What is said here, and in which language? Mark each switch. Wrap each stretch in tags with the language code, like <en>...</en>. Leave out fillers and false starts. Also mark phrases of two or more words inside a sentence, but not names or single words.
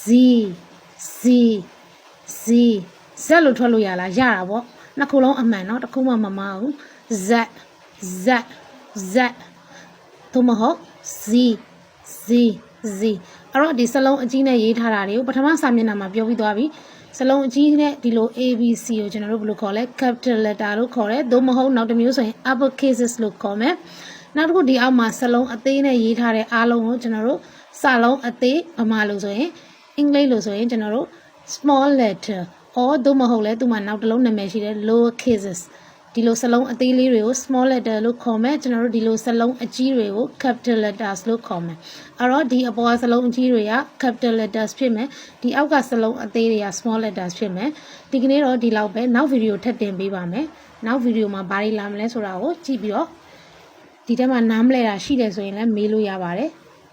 <my>Z Z Z လို့ထွက်လို့ရလားရတာပေါ့နှစ်ခုလုံးအမှန်เนาะတစ်ခုမှမမအောင် Z Z Z သို့မဟုတ် Z Z Z အဲ့တော့ဒီစလုံးအကြီးနဲ့ရေးထားတာတွေကိုပထမစာမျက်နှာမှာပြောပြီးသွားပြီ စလုံးအကြီးနဲ့ဒီလို ABC ကိုကျွန်တော်တို့ဘယ်လိုခေါ်လဲ</my> <en>capital letter</en> <my>လို့ခေါ်တယ်သို့မဟုတ်နောက်တစ်မျိုးဆိုရင်</my> <en>upper cases</en> <my>လို့ခေါ်မယ်နောက်တစ်ခုဒီအောက်မှာစ လုံးအသေးနဲ့ရေးထားတဲ့အားလုံးကိုကျွန်တော်တို့စာလုံးအသေးဗမာလို့ဆိုရင်အင်္ဂလိပ်လို့ဆိုရင်ကျွန် တော်တို့</my> <en>small letter or</en> <my>သို့မဟုတ်လဲသူမှာနောက်တစ်လုံးနာမည်ရှိတယ်</my> <en>lower cases</en> <my>ဒီလိုစလုံးအသေးလေးတွေကို</my> <en>small letter</en> <my>လို့ခေါ်မယ်ကျွန်တော်တို့ဒီလိုစလုံးအကြီးတွေကို</my> <en>capital letters</en> <my>လို့ခေါ်မယ်အဲ့တော့ဒီအပေါ်စလုံးအကြီးတွေက</my> <en>capital letters</en> <my>ဖြစ်မယ်ဒီအောက်ကစလုံးအသေးတွေက</my> <en>small letters</en> <my>ဖြစ်မယ်ဒီကနေ့တော့ဒီလောက်ပဲနောက်ဗီဒီယိုထပ်တင်ပေးပါမယ်နောက်ဗီဒီယိုမှာဘာတွေလာမလဲဆိုတာကိုကြည့်ပြီးတော့ဒီထဲမှာနားမလဲတာရှိတယ်ဆိုရင်လည်းမေးလို့ရပါတယ်</my>